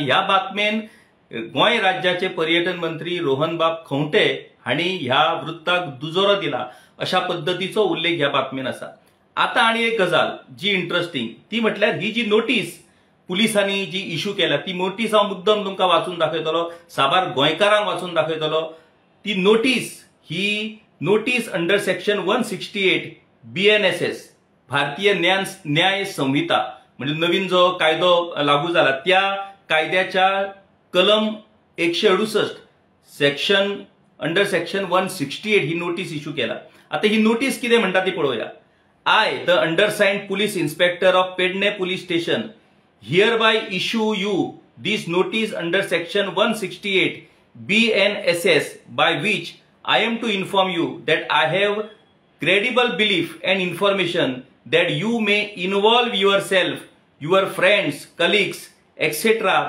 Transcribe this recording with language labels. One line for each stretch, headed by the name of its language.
Konkani: आणि ह्या बातमेन गोंय राज्याचे पर्यटन मंत्री रोहनबाब खंवटे हांणी ह्या वृत्ताक दुजोरो दिला अशा पद्धतीचो उल्लेख ह्या बातमेन आसा. आता आणि एक गजाल जी इंटरेस्टिंग ती म्हटल्यार ही जी नोटीस पुलिसांनी जी इश्यू केल्या ती नोटीस हांव मुद्दम तुमकां वाचून दाखयतलो, साबार गोंयकारांक वाचून दाखयतलो. ती नोटीस ही नोटीस अंडर सेक्शन 168 BNSS भारतीय न्याय संहिता म्हणजे नवीन जो कायदो लागू झाला त्या कायद्याच्या कलम 168 सेक्शन अंडर सेक्शन 168 ही नोटीस इश्यू केला. आता ही नोटीस कितें म्हणटा ती पळोवया.
English: I the undersigned police inspector of Pernem police station hereby issue you this notice under section 168 BNSS by which I am to inform you that I have credible belief and information that you may involve yourself, your friends, colleagues, etc.